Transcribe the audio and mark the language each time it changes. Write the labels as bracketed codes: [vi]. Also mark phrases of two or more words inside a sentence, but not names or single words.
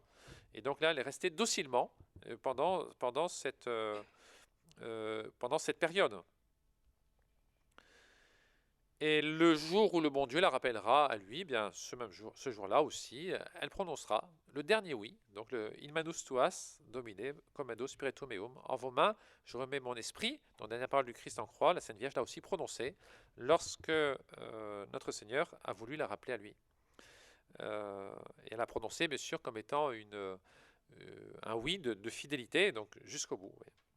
[fr] Et donc là, elle est restée docilement pendant cette période. Et le jour où le bon Dieu la rappellera à lui, bien ce jour-là aussi, elle prononcera le dernier oui, donc le [la] In manus tuas, Domine, comendo spiritum meum, [fr] en vos mains, je remets mon esprit, dans la dernière parole du Christ en croix, la Sainte Vierge l'a aussi prononcé, lorsque notre Seigneur a voulu la rappeler à lui. Et elle a prononcé, bien sûr, comme étant un oui de fidélité, donc jusqu'au bout. Oui.